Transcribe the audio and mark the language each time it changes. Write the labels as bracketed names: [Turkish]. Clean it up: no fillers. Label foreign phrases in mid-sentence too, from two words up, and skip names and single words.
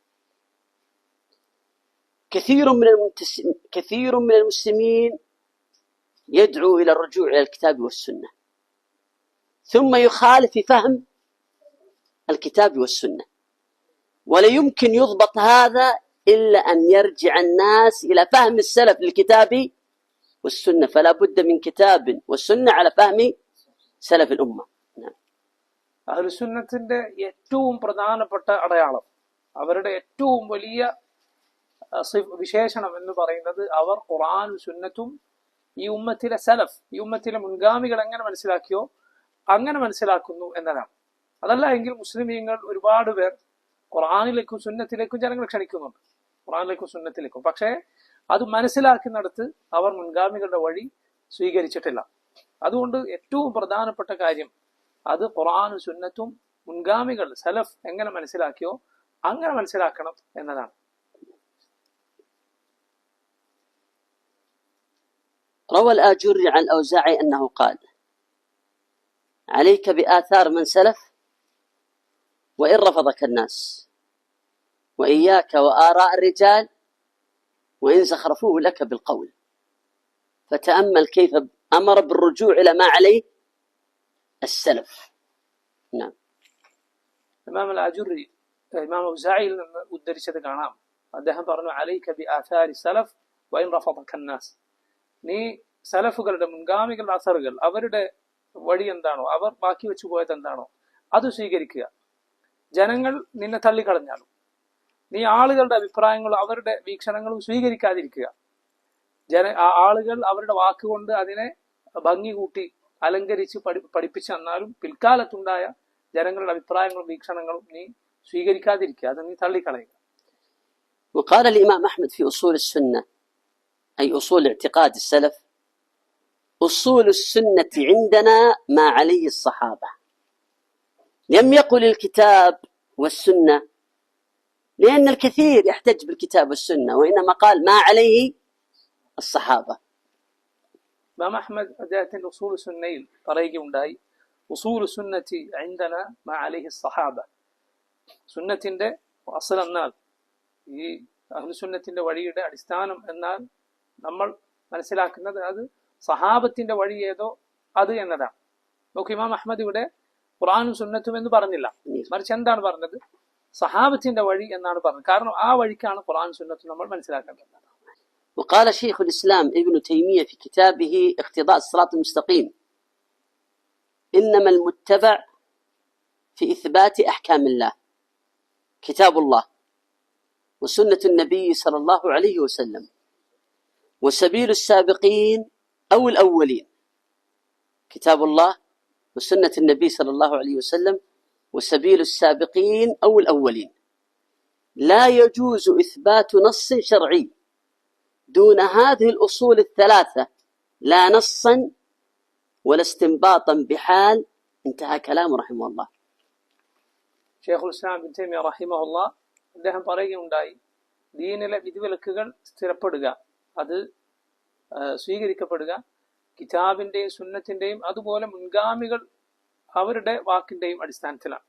[Arabic] كثير من المسلمين يدعو إلى الرجوع إلى الكتاب والسنة، ثم يخالف في فهم الكتاب والسنة، ولا يمكن يضبط هذا إلا أن يرجع الناس إلى فهم السلف للكتاب والسنة، فلا بد من كتاب والسنة على فهم سلف الأمة. [Malayalam] അഹ്ലുസുന്നത്തിന്റെ ഏറ്റവും പ്രധാനപ്പെട്ട അടയാളം, അവരുടെ ഏറ്റവും വലിയ വിശേഷണം എന്ന് പറയുന്നത് അവർ ഖുർആനും സുന്നത്തും ഈ ഉമ്മത്തിലെ സലഫ്, ഈ ഉമ്മത്തിലെ മുൻഗാമികൾ എങ്ങനെ മനസ്സിലാക്കിയോ അങ്ങനെ മനസ്സിലാക്കുന്നു എന്നതാണ്. അതല്ല എങ്കിൽ മുസ്ലിമീങ്ങൾ ഒരുപാട് പേർ ഖുർആനിലേക്കും സുന്നത്തിലേക്കും ജനങ്ങൾ ക്ഷണിക്കുന്നുണ്ട്, ഖുർആനിലേക്കും സുന്നത്തിലേക്കും. പക്ഷേ അത് മനസ്സിലാക്കുന്നിടത്ത് അവർ മുൻഗാമികളുടെ വഴി സ്വീകരിച്ചിട്ടില്ല. അതുകൊണ്ട് ഏറ്റവും പ്രധാനപ്പെട്ട കാര്യം അത് ഖുർആനും സുന്നത്തും മുൻഗാമികൾ സലഫ് എങ്ങനെ മനസ്സിലാക്കിയോ അങ്ങനെ മനസ്സിലാക്കണം എന്നതാണ്. [Arabic] روى الآجري عن الأوزاعي أنه قال: عليك بآثار من سلف وإن رفضك الناس، وإياك وآراء الرجال وإن زخرفوه لك بالقول. فتأمل كيف أمر بالرجوع إلى ما عليه السلف. نعم. [Malayalam] إمام الآجري إمام الأوزاعي ഉദ്ധരിച്ചത് കാണാം. അദ്ദേഹം പറഞ്ഞു, [Arabic] عليك بآثار السلف وإن رفضك الناس. [Malayalam] നീ സലഫുകളുടെ മുൻഗാമികളുടെ അസറുകൾ, അവരുടെ വഴി എന്താണോ, അവർ ബാക്കി വെച്ചു പോയത് എന്താണോ അത് സ്വീകരിക്കുക. ജനങ്ങൾ നിന്നെ തള്ളിക്കളഞ്ഞാലും നീ ആളുകളുടെ അഭിപ്രായങ്ങളും അവരുടെ വീക്ഷണങ്ങളും സ്വീകരിക്കാതിരിക്കുക. ആളുകൾ അവരുടെ വാക്കുകൊണ്ട് അതിനെ ഭംഗി കൂട്ടി അലങ്കരിച്ച് പഠിപ്പിച്ചു തന്നാലും പിൽക്കാലത്തുണ്ടായ ജനങ്ങളുടെ അഭിപ്രായങ്ങളും വീക്ഷണങ്ങളും നീ സ്വീകരിക്കാതിരിക്കുക, അത് നീ തള്ളിക്കളയുക. [Arabic] وقال الإمام أحمد في أصول السنة، أي أصول اعتقاد السلف: أصول السنة عندنا ما عليه الصحابة. لم يقل الكتاب والسنة لأن الكثير يحتج بالكتاب والسنة، وإنما قال ما عليه الصحابة. [Malayalam] إمام أحمد അദ്ദേഹത്തിന്റെ ഉസൂൽ സുന്നയിൽ പറയുകയുണ്ടായി, [Arabic] أصول السنة عندنا ما عليه الصحابة. [Malayalam] സുന്നത്തിന്റെ അസ്ൽ എന്നാൽ ഈ അഹ്ലുസുന്നത്തിന്റെ വഴിയുടെ അടിസ്ഥാനം എന്നാൽ നമ്മൾ മനസ്സിലാക്കുന്നത് അത് സഹാബത്തിന്റെ വഴി ഏതോ അത് എന്നതാണ്. നോക്കൂ, ഇമാം അഹ്മദ് ഇവിടെ ഖുർആനും സുന്നത്തും എന്ന് പറഞ്ഞില്ല, മറിച്ച് എന്താണ് പറഞ്ഞത്? സഹാബത്തിന്റെ വഴി എന്നാണ് പറഞ്ഞത്. കാരണം ആ വഴിക്കാണ് ഖുർആനും സുന്നത്തും നമ്മൾ മനസ്സിലാക്കേണ്ടത്. [Arabic] وقال شيخ الإسلام ابن تيمية في كتابه اقتضاء الصراط المستقيم: إنما المتبع في إثبات أحكام الله كتاب الله وسنة النبي صلى الله عليه وسلم، وسبيل السابقين أو الأولين كتاب الله وسنة النبي صلى الله عليه وسلم وسبيل السابقين أو الأولين. لا يجوز إثبات نص شرعي دون هذه الأصول الثلاثة، لا نصا ولا استنباطا بحال. انتهى كلامه رحمه الله. [Malayalam] ഷെയ്ഖുൽ ഇസ്ലാം ഇബ്നു തൈമിയ്യ റഹിമഹുല്ലാ അദ്ദേഹം പറയുകയുണ്ടായി, ദീനിലെ വിധിവിലക്കുകൾ സ്ഥിരപ്പെടുക, അത് സ്വീകരിക്കപ്പെടുക കിതാബിന്റെയും സുന്നത്തിന്റെയും അതുപോലെ മുൻഗാമികൾ അവരുടെ വാക്കിന്റെയും അടിസ്ഥാനത്തിലാണ്.